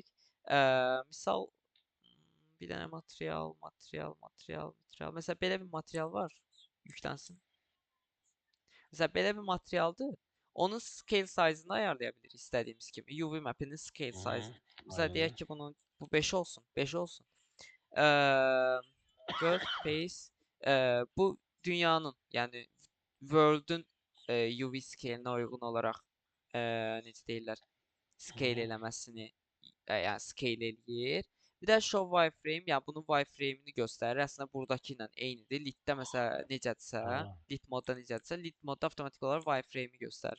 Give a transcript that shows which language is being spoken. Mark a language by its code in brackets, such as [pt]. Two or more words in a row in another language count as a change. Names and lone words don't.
[az] Misal bir dənə material. Məsələn belə bir material var, yüklənsin. Məsələn belə bir materialdır. Onun [en] scale size-ını [az] ayarlaya bilirik istədiyimiz kimi. [en] UV map'inin scale size-ını. [az] Məsələn deyək ki, bunun bu 5 olsun, 5 olsun. [en] World space [az] bu dünyanın, yəni [en] world-ün UV scale-nə [az] uyğun olaraq necə deyirlər, scale eləməsini, yəni scale eləyir. Bir də [en] show wireframe, [az] yəni bunun wireframe-ini göstərir. Əslində buradakı ilə eynidir. Lit-də məsələn necədirsə, lit modda necədirsə, lit modda avtomatik olaraq wireframe-i göstərir.